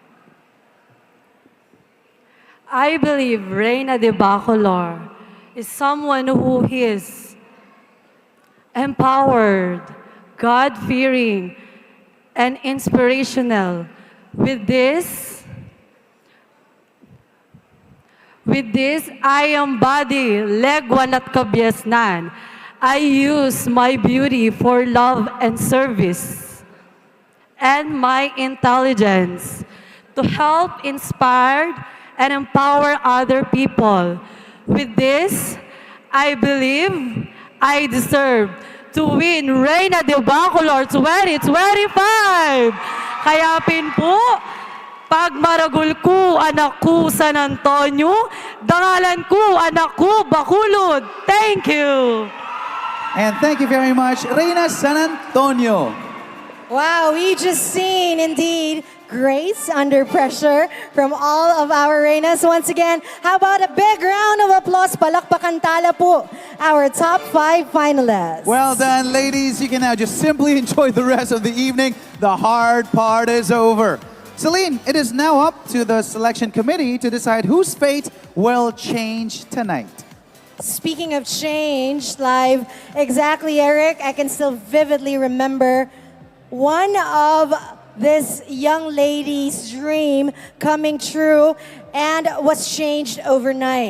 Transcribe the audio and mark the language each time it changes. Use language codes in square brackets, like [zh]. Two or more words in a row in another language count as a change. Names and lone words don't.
[en] I believe Reina de Bacolor is someone who is empowered, God-fearing, and inspirational. With this, I embody [pam] legwan at kabiasnan. [en] I use my beauty for love and service, and my intelligence to help inspire and empower other people. With this, I believe I deserve to win Reina de Bacolor 2025. [pam] Kaya po, pag maragul ko, anak ko San Antonio, dangalan ko, anak ko Bacolod. [en] Thank you. And thank you very much, Reina San Antonio. Wow, we just seen indeed grace under pressure from all of our Reinas. Once again, how about a big round of applause? [pam] Palakpakan tala po, [en] our top 5 finalists. Well done, ladies. You can now just simply enjoy the rest of the evening. The hard part is over. Celine, it is now up to the selection committee to decide whose fate will change tonight. Speaking of change, live, exactly, Eric, I can still vividly remember one of this young lady's dream coming true and was changed overnight.